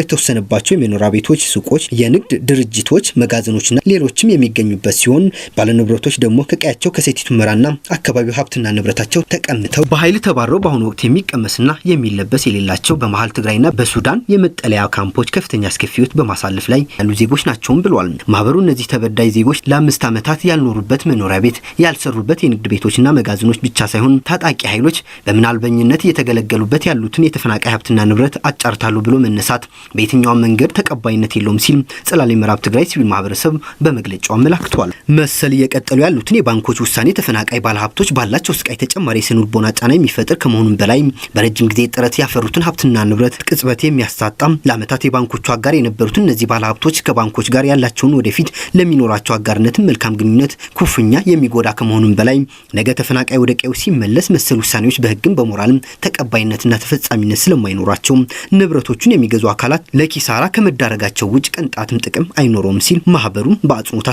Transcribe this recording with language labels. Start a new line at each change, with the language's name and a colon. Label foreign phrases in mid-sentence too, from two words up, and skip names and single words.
Amharic: የተወሰነባቸው የመኖሪያ ቤቶች፣ ሱቆች፣ የንግድ ድርጅቶች፣ መጋዘኖችና ሌሎችም የሚገኙበት ሲሆን ባለንብረቶች ደግሞ ከቀያቸው ከሰቲት ሁመራና አካባቢው ሀብትና ንብረታቸው ተቀምተው በኃይል ተባረው በአሁኑ ወቅት የሚቀመስና የሚለበስ የሌላቸው በመሃል ትግራይና በሱዳን የመጠለያ ካምፖች ከፍተኛ አስከፊዎች በማሳለፍ ላይ ያሉ ዜጎች ናቸውም ብሏል። ማህበሩ እነዚህ ተበዳይ ዜጎች ለ5 ዓመታት ያልኖሩበት መኖሪያ ቤት፣ ያልሰሩበት የንግድ ቤቶችና መጋዘኖች ብቻ ሳይሆን ታጣቂ ኃይሎች በምናልበኝነት እየተገለገሉበት ያሉትን የተፈናቃይ ሀብትና ንብረት አጫርታሉ ብሎ መነሳት በየትኛውም መንገድ ተቀባይነት የለውም ሲል ጽላል ምዕራብ ትግራይ ሲቪል ማህበረሰብ በመግለጫው አመላክቷል። መሰል እየቀጠሉ ያሉትን የባንኮች ውሳኔ ተፈናቃይ ባለሀብቶች ባላቸው ስቃይ ተጨማሪ የስነ ልቦና ጫና የሚፈጥር ከመሆኑም በላይ በረጅም ጊዜ ጥረት ያፈሩትን ሀብትና ንብረት ቅጽበት የሚያሳጣም ለዓመታት የባንኮቹ አጋር የነበሩትን እነዚህ ባለሀብቶች ከባንኮች ጋር ያላቸውን ወደፊት ለሚኖራቸው አጋርነትን መልካም ግንኙነት ኩፍኛ የሚጎዳ ከመሆኑም በላይ ነገ ተፈናቃይ ወደ ቀዩ ሲመለስ መሰል ውሳኔዎች በህግም በሞራልም ተቀባይነትና ተፈጻሚነት ስለማይኖራቸው ንብረቶቹን የሚገዙ አካላት ለኪሳራ ከመዳረጋቸው ውጭ ቅንጣትም ጥቅም አይኖረውም ሲል ማህበሩ በአጽንኦት